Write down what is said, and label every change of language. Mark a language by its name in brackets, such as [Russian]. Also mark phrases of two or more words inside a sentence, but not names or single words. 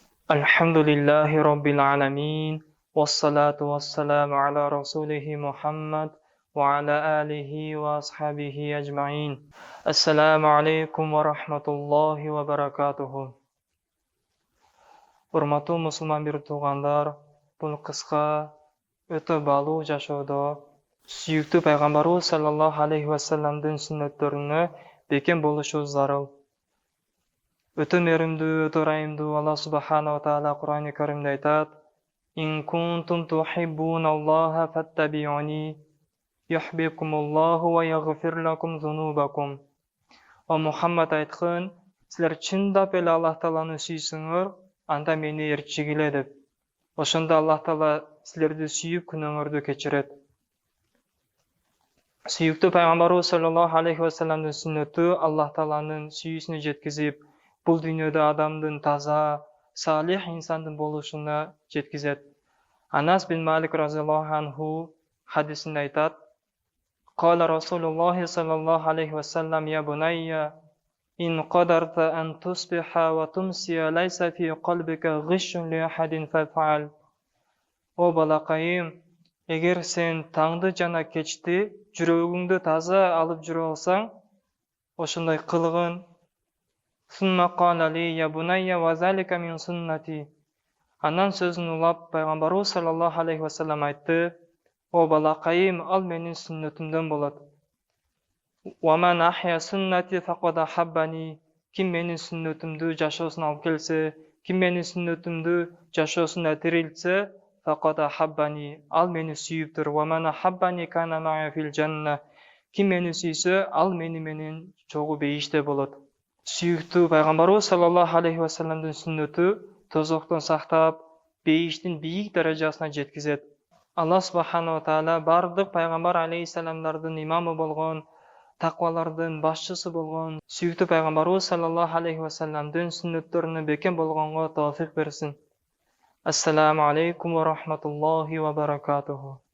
[Arabic] الحمد لله رب العالمين والصلاة والسلام على رسوله محمد وعلى آله وأصحابه أجمعين. السلام عليكم ورحمة الله وبركاته. [Kyrgyz] Урматтуу мусулман бир туугандар, бул кыска өтө балуу жашоодо сүйүктүү пайгамбарыбыз [Arabic] صلى الله عليه وسلمдын [Kyrgyz] сүннөттөрүнө бекем болушу зарыл. Өтө меримдүү, өтө ырайымдуу [Arabic] الله سبحانه وتعالى [Kyrgyz] Кур'ан-ы Каримде айтат: [Arabic] "إن كنتم تحبون الله فاتبعوني يحببكم الله ويغفر لكم ذنوبكم." [Kyrgyz] О Мухаммад айткан: "Силер чындап эле Аллах Тааланы сүйсөңөр, анда мени ээрчигиле" деп. Ошондо Аллах Таала силерди сүйүп күнөөңөрдү кечирет. Сүйүктүү пайгамбарыбыз [Arabic] صلى الله عليه وسلمдын [Kyrgyz] сүннөтү Аллах Тааланын сүйүүсүнө жеткизип, бул дүйнөдө адамдын таза, салих инсандын болушуна жеткизет. [Arabic] Анас бин Малик رضي الله عنه [Kyrgyz] хадисинде айтат: [Arabic] "قال رسول الله صلى الله عليه وسلم يا بني إن قدرت أن تصبح وتمسي ليس في قلبك غش لأحد فافعل." [Kyrgyz] О балакайым, эгер сен таңды жана кечти жүрөгүңдү таза алып жүрө алсаң, ошондой кылгын. [Arabic] ثم قال لي يا بني وذلك من سنتي. [Kyrgyz] Анан сөзүн улап пайгамбарыбыз [Arabic] صلى الله عليه وسلم [Kyrgyz] айтты: "О балакайым, ал менин сүннөтүмдөн болот. [Arabic] ومن أحيا سنتي فقد أحبني." [Kyrgyz] Ким менин сүннөтүмдү жашоосуна алып келсе, ким менин сүннөтүмдү жашоосуна тирилтсе, [Arabic] فقد أحبني, [Kyrgyz] ал мени сүйүптүр. [Arabic] ومن أحبني كان معي في الجنة. [Kyrgyz] Ким мени сүйсө, ал мени менен чогуу бейиште болот. Сүйүктүү пайгамбарыбыз [Arabic] صلى الله عليه وسلمдын [Kyrgyz] сүннөтү тозоктон сактап, бейиштин бийик даражасына жеткизет. [Arabic] الله سبحانه وتعالى [Kyrgyz] бардык пайгамбар алейхиссаламдардын имамы болгон, таквалардын башчысы болгон сүйүктүү пайгамбарыбыз [Arabic] صلى الله عليه وسلمдын [Kyrgyz] сүннөттөрүнө бекем болгонго тоофик берсин. [Arabic] السلام عليكم ورحمة الله وبركاته.